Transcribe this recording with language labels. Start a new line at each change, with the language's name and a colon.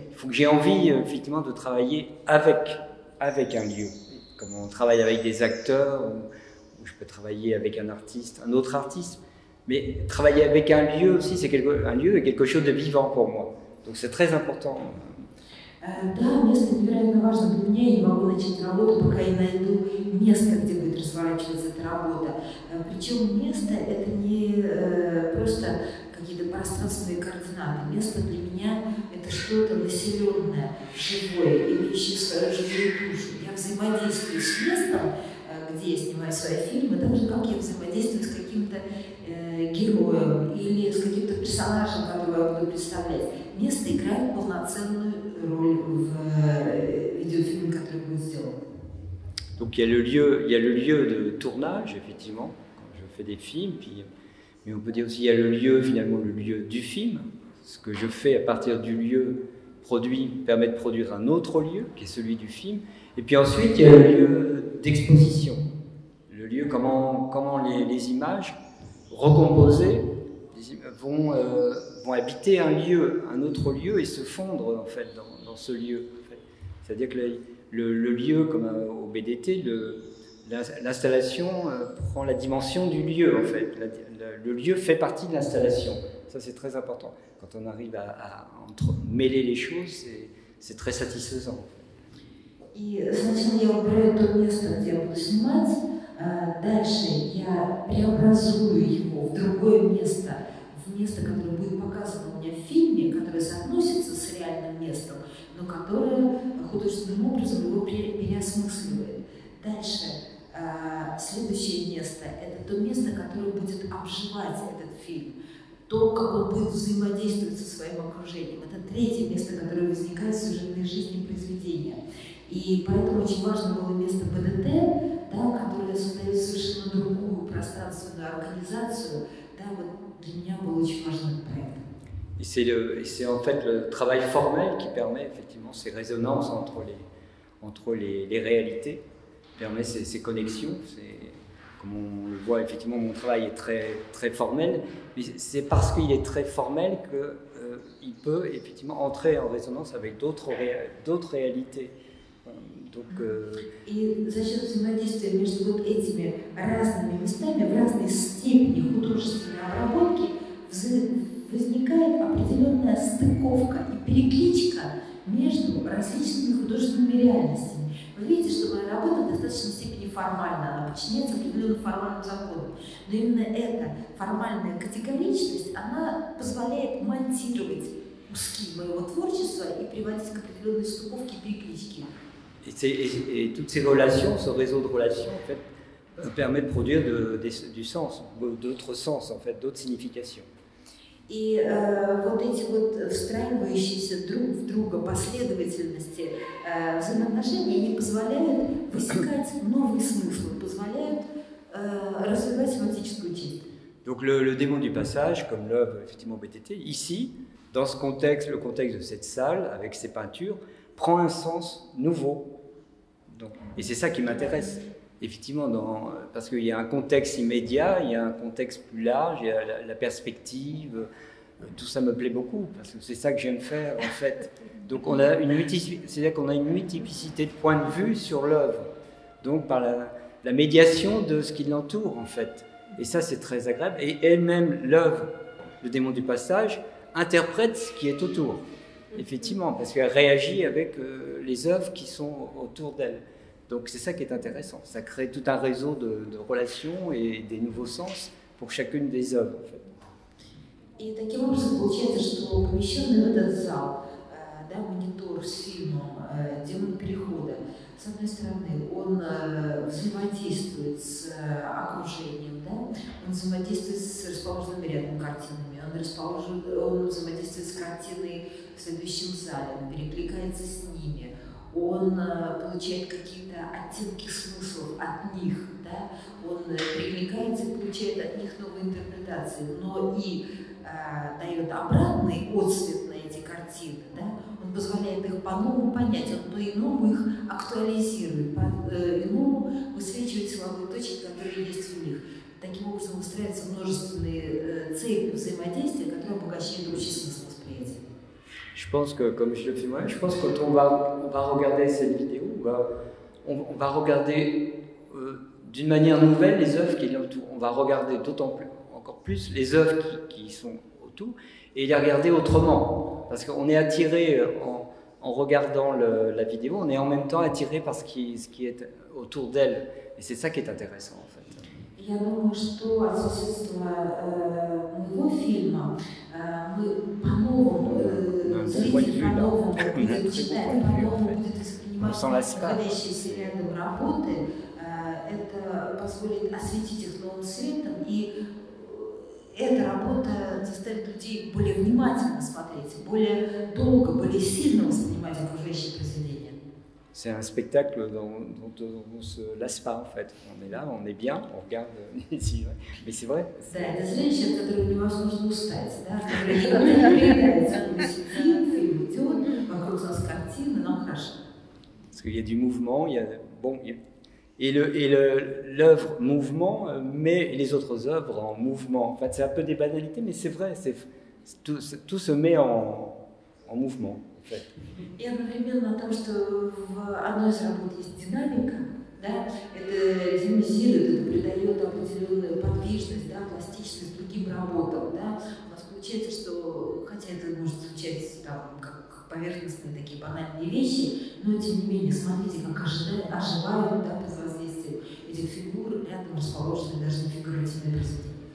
French: Il faut que j'ai envie effectivement de travailler avec un lieu. Comme on travaille avec des acteurs, ou je peux travailler avec un artiste, un autre artiste, mais travailler avec un lieu aussi, un lieu est quelque chose de vivant pour moi. Donc c'est très important.
Russian: Да, место невероятно важно для меня, я не могу начать работу, пока я найду место, где будет разворачиваться эта работа. Причем место – это не просто какие-то пространственные координаты. Место для меня – это что-то населенное, живое, имеющее свою живую душу. Я взаимодействую с местом, где я снимаю свои фильмы, так же, как я взаимодействую с каким-то героем или с каким-то персонажем, которого я буду представлять. Место играет полноценную роль в видеофильме, который будет сделан.
French: Donc il y a le lieu de tournage, effectivement, quand je fais des films, mais on peut dire aussi il y a le lieu, finalement, le lieu du film. Ce que je fais à partir du lieu permet de produire un autre lieu, qui est celui du film. Et puis ensuite, il y a le lieu d'exposition. Le lieu, comment les images recomposées vont habiter un autre lieu et se fondre en fait dans ce lieu. En fait. C'est-à-dire que le lieu, comme au BDT, l'installation prend la dimension du lieu en fait. Le lieu fait partie de l'installation. Ça c'est très important. Quand on arrive à mêler les choses, c'est très satisfaisant.
Russian: И сначала я выбираю то место, где я буду снимать, дальше я преобразую его в другое место, в место, которое будет показано у меня в фильме, которое соотносится с реальным местом, но которое художественным образом его переосмысливает. Дальше следующее место – это то место, которое будет обживать этот фильм, то, как он будет взаимодействовать со своим окружением. Это третье место, которое возникает в сюжетной жизни произведения. И поэтому очень важно было место БДТ, да, которое создает совершенно другую пространственную организацию. Да, вот для меня был очень важный проект.
French: Et c'est en fait le travail formel qui permet effectivement ces résonances entre les réalités, permet ces connexions. Comme on le voit, effectivement, mon travail est très, très formel, mais c'est parce qu'il est très formel qu'il peut effectivement entrer en résonance avec d'autres réalités. Donc,
Russian: И за счет взаимодействия между вот этими разными местами, в разной степени художественной обработки, возникает определенная стыковка и перекличка между различными художественными реальностями. Вы видите, что моя работа в достаточной степени формальна, она подчиняется определенным формальным законам. Но именно эта формальная категоричность, она позволяет монтировать куски моего творчества и приводить к определенной стыковке и перекличке.
French: Et toutes ces relations, ce réseau de relations, en fait, permet de produire du sens, d'autres sens, en fait, d'autres significations.
Russian: И вот эти вот встраивающиеся друг в друга последовательности взаимоотношений, они позволяют высекать новые смыслы, позволяют развивать семантическую часть.
French: Donc le démon du passage, comme l'œuvre effectivement BTT, ici, dans ce contexte, le contexte de cette salle, avec ces peintures, prend un sens nouveau. Donc, et c'est ça qui m'intéresse, effectivement, parce qu'il y a un contexte immédiat, il y a un contexte plus large, il y a la perspective, tout ça me plaît beaucoup, parce que c'est ça que j'aime faire, en fait. Donc c'est-à-dire qu'on a une multiplicité de points de vue sur l'œuvre, donc par la médiation de ce qui l'entoure, en fait. Et ça, c'est très agréable. Et elle-même, l'œuvre, le démon du passage, interprète ce qui est autour, effectivement, parce qu'elle réagit avec les œuvres qui sont autour d'elle. Donc c'est ça qui est intéressant, ça crée tout un réseau de relations et des nouveaux sens pour chacune des œuvres, en fait.
Russian: И таким образом получается, что помещенный в этот зал, да, монитор с фильмом «Демон перехода», с одной стороны, он взаимодействует с окружением, да, он взаимодействует с расположенными рядом картинами, он взаимодействует с картиной в следующем зале, он перекликается с ними, он получает какие-то оттенки смыслов от них, да, он перекликается и получает от них новые интерпретации, но и дает обратный отсвет на эти картины, да? Он позволяет их по-новому понять, он по-иному их актуализирует, по-иному высвечивает силовые точки, которые есть в них. Таким образом выстраиваются множественные цепи взаимодействия, которые обогащают общий смысл восприятия.
French: Je pense que, comme je le fais moi, je pense que quand on va regarder cette vidéo, on va regarder d'une manière nouvelle les œuvres qui sont autour. On va regarder encore plus les œuvres qui sont autour et les regarder autrement. Parce qu'on est attiré en regardant la vidéo, on est en même temps attiré par ce qui est autour d'elle. Et c'est ça qui est intéressant en fait.
Russian: Я думаю, что от соседства моего фильма мы по-новому, зритель по-новому будет читать, по-новому будет воспринимать находящиеся рядом работы. Это позволит осветить их новым светом, и эта работа заставит людей более внимательно смотреть, более долго, более сильно воспринимать окружающие произведения.
French: C'est un spectacle dont on ne se lasse pas en fait. On est là, on est bien, on regarde ici. Mais c'est vrai.
Russian: Да, это зрелище, от которого невозможно устать, да, которое никогда не приедается. Фильм идет, вокруг нас картины, нам хорошо.
French: Parce qu'il y a du mouvement, il y a bon, et l'œuvre mouvement met les autres œuvres en mouvement. En fait, c'est un peu des banalités, mais c'est vrai. Tout se met en mouvement.
Russian: И одновременно о том, что в одной из работ есть динамика, да, это динамизирует, это придает определенную подвижность, да, пластичность другим работам. Да. У нас получается, что, хотя это может звучать там, как поверхностные такие банальные вещи, но тем не менее, смотрите, как оживают, да, под воздействием этих фигур, рядом расположены даже фигуративные произведения.